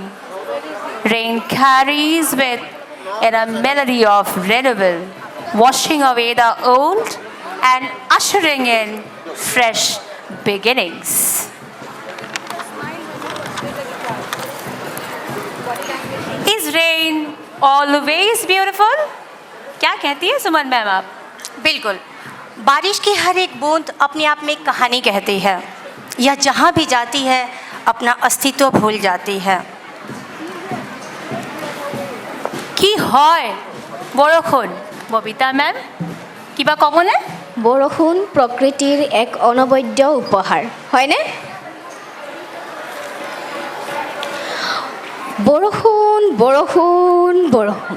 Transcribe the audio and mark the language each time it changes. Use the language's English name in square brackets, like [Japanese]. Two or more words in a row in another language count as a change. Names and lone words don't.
[English] Rain carries with it a melody of renewal, washing away the old and ushering in fresh beginnings. Is rain always beautiful? [Hindi] क्या कहती है सुमन मैम आप? बिल्कुल, बारिश की हर एक बूंद अपने आप में एक कहानी कहती है। यह जहाँ भी जाती है अपना अस्तित्व भूल जाती है। [Assamese] কি হয় বৰষুণ? ববিতা মেম কিবা ক'বনে? বৰষুণ প্ৰকৃতিৰ এক অনবদ্য উপহাৰ হয়নে? বৰষুণ বৰষুণ বৰষুণ।